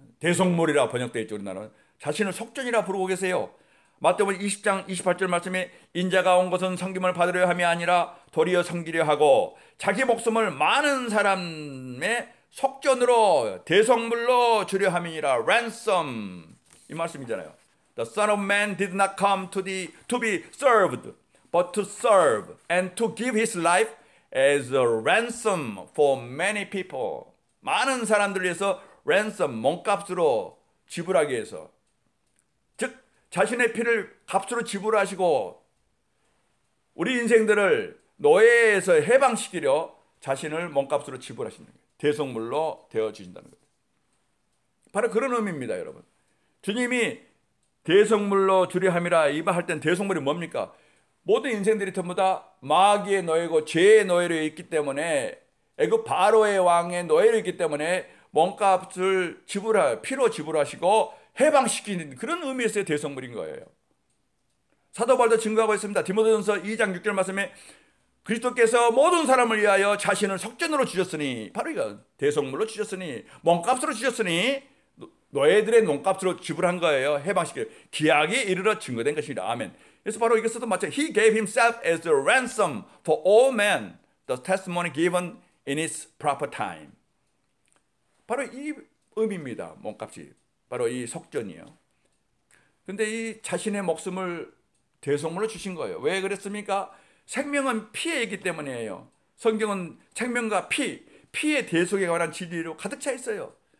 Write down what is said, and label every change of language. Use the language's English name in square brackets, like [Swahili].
[Korean] 대속물이라고 번역되어 있죠. 우리나라는 자신을 속전이라고 부르고 계세요. 마태복음 20장 28절 말씀에 인자가 온 것은 섬김을 받으려 함이 아니라 도리어 섬기려 하고 자기 목숨을 많은 사람의 속전으로 대속물로 주려 함이니라. ransom, 이 말씀이잖아요. [English] The Son of Man did not come to be served, but to serve and to give his life as a ransom for many people. [Korean] 많은 사람들을 위해서 ransom, 몸값으로 지불하기 위해서, 즉 자신의 피를 값으로 지불하시고 우리 인생들을 노예에서 해방시키려 자신을 몸값으로 지불하시는 거예요. 대속물로 되어주신다는 거예요. 바로 그런 의미입니다, 여러분. 주님이 대속물로 주려 함이라 이 말 할 땐 대속물이 뭡니까? 모든 인생들이 전부 다 마귀의 노예고 죄의 노예로 있기 때문에, 애굽 바로의 왕의 노예로 있기 때문에 몸값을 피로 지불하시고 해방시키는 그런 의미에서의 대성물인 거예요. 사도 바울도 증거하고 있습니다. 디모데전서 2장 6절 말씀에 그리스도께서 모든 사람을 위하여 자신을 속전으로 주셨으니, 바로 이거 대성물로 주셨으니, 몸값으로 주셨으니, 노예들의 몸값으로 지불한 거예요. 해방시켜 기약이 이르러 증거된 것이라. 아멘. 그래서 바로 이것도 마찬가지. [English] He gave himself as a ransom for all men, the testimony given in its proper time. [Korean] 바로 이 의미입니다. 몸값이 바로 이 속전이요. 근데 이 자신의 목숨을 대속물로 주신 거예요. 왜 그랬습니까? 생명은 피에 있기 때문이에요. 성경은 생명과 피의 대속에 관한 진리로 가득 차 있어요.